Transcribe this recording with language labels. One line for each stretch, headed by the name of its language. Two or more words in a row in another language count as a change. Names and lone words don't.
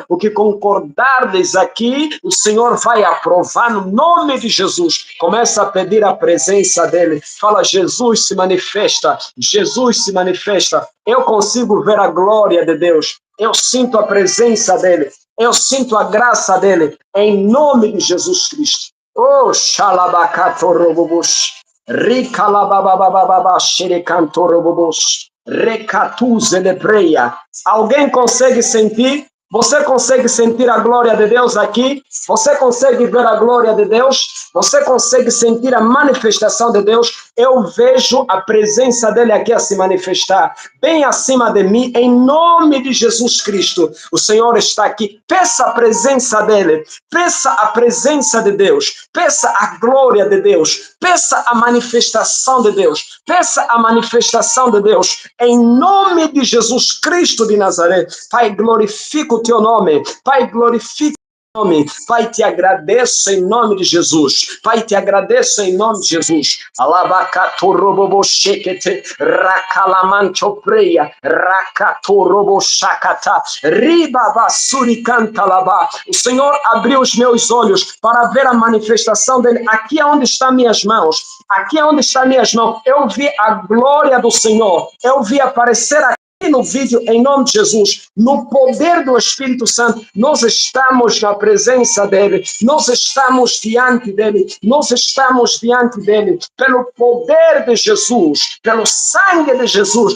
Portuguese: O que concordardes aqui, o Senhor vai aprovar no nome de Jesus. Começa a pedir a presença dele. Fala, Jesus se manifesta, Jesus se manifesta. Eu consigo ver a glória de Deus. Eu sinto a presença dele. Eu sinto a graça dele. Em nome de Jesus Cristo. Oh, xalabacatorobobos, ricalabababababa, xerecantorobobos, recatuzelepreia. Alguém consegue sentir? Você consegue sentir a glória de Deus aqui? Você consegue ver a glória de Deus? Você consegue sentir a manifestação de Deus? Eu vejo a presença dele aqui a se manifestar, bem acima de mim, em nome de Jesus Cristo. O Senhor está aqui. Peça a presença dele. Peça a presença de Deus. Peça a glória de Deus. Peça a manifestação de Deus. Peça a manifestação de Deus. Em nome de Jesus Cristo de Nazaré. Pai, glorifica o teu nome. Pai, glorifica o nome. Pai, te agradeço em nome de Jesus. Pai, te agradeço em nome de Jesus. Alabacatoroboboshekete, rakalamanchopreia, rakatoroboshakata, ribabasuricantalaba. O Senhor abriu os meus olhos para ver a manifestação dele. Aqui é onde estão minhas mãos. Aqui é onde estão minhas mãos. Eu vi a glória do Senhor. Eu vi aparecer aqui no vídeo, em nome de Jesus, no poder do Espírito Santo. Nós estamos na presença dele, nós estamos diante dele, nós estamos diante dele, pelo poder de Jesus, pelo sangue de Jesus.